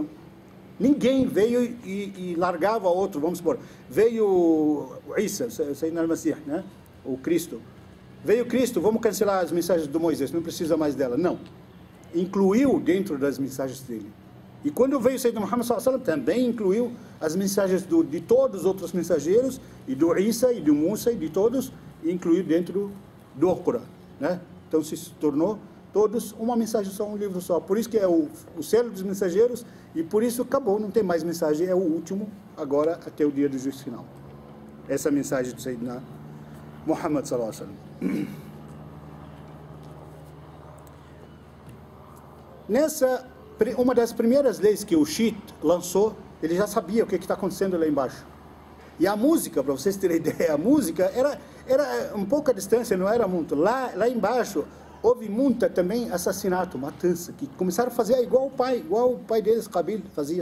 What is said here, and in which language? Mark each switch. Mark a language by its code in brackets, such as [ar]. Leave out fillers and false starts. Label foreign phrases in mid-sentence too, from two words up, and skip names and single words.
[pt] Ninguém veio e largava outro, vamos supor. Veio o Isa, [ar] سيدنا المسيح, [pt] né? O Cristo. Veio Cristo, vamos cancelar as mensagens do Moisés, não precisa mais dela. Não. Incluiu dentro das mensagens dele. E quando veio o [ar] سيدنا محمد صلى الله عليه وسلم, [pt] também incluiu as mensagens de todos os outros mensageiros, e do Isa, e do Musa, e de todos, e incluiu dentro do Alcorão, né? Então se tornou todos uma mensagem só, um livro só. Por isso que é o selo dos mensageiros, e por isso acabou, não tem mais mensagem, é o último, agora até o dia do juízo final. Essa é a mensagem do [ar] سيدنا محمد صلى الله عليه وسلم. [pt] Uma das primeiras leis que o Shiite lançou, ele já sabia o que está acontecendo lá embaixo. E a música, para vocês terem ideia, a música era um pouco a distância, não era muito. Lá embaixo houve muito também assassinato, matança, que começaram a fazer igual o pai deles, Qabil, fazia.